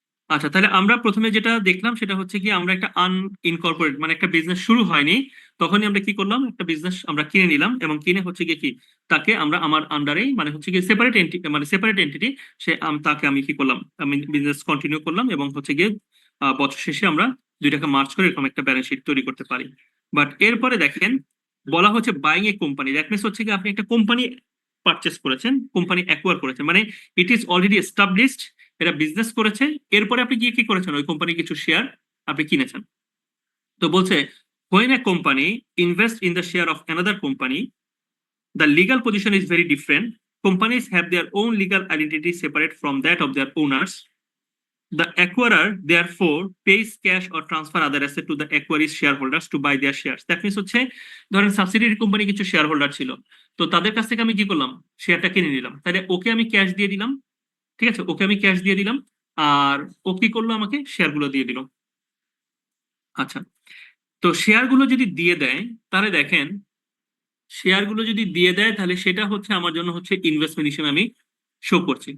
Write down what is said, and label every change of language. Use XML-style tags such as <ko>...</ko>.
<bn>আচ্ছা, তাহলে আমরা প্রথমে যেটা দেখলাম সেটা হচ্ছে কি আমরা একটা আনইনকর্পোরেট মানে একটা বিজনেস শুরু হয়নি, তখনই আমরা কি করলাম একটা বিজনেস আমরা কিনে নিলাম, এবং কিনে হচ্ছে কি কি তাকে আমরা আমার আন্ডারেই মানে হচ্ছে কি সেপারেট এন্টিটি মানে সেপারেট এন্টিটি সে তাকে আমি কি করলাম আমি বিজনেস কন্টিনিউ করলাম, এবং হচ্ছে গিয়ে বছর শেষে আমরা দুইটাকে মার্চ করে এরকম একটা ব্যালেন্স শিট তৈরি করতে পারি। বাট এরপরে দেখেন বলা হচ্ছে</bn> <en>buying a company, that means</en> <bn>হচ্ছে কি আপনি একটা কোম্পানি পারচেস করেছেন, কোম্পানি অ্যাকোয়ার করেছেন, মানে</bn> <en>it is already established,</en> <bn>এটা বিজনেস করেছে, এরপরে আপনি গিয়ে কি করেছেন ওই কোম্পানির কিছু শেয়ার আপনি কিনেছেন। তো বলছে</bn> <en>when a company invest in the share of another company, the legal position is very different. Companies have their own legal identity separate from that of their owners. The acquirer therefore pays cash or transfer other asset to the acquiree's shareholders to buy their shares. That means</en> <bn>হচ্ছে ধরেন subsidiary company কিছু share holder ছিল, তো তাদের কাছ থেকে আমি কি করলাম শেয়ারটা কিনে নিলাম, তাহলে ওকে আমি ক্যাশ দিয়ে দিলাম। ঠিক আছে, ওকে আমি ক্যাশ দিয়ে দিলাম, আর ও কি করলো আমাকে শেয়ারগুলো দিয়ে দিল। আচ্ছা, তো শেয়ারগুলো যদি দিয়ে দেয় তাহলে দেখেন শেয়ারগুলো যদি দিয়ে দেয় তাহলে সেটা হচ্ছে আমার জন্য হচ্ছে ইনভেস্টমেন্ট হিসেবে আমি শো করছি।</bn>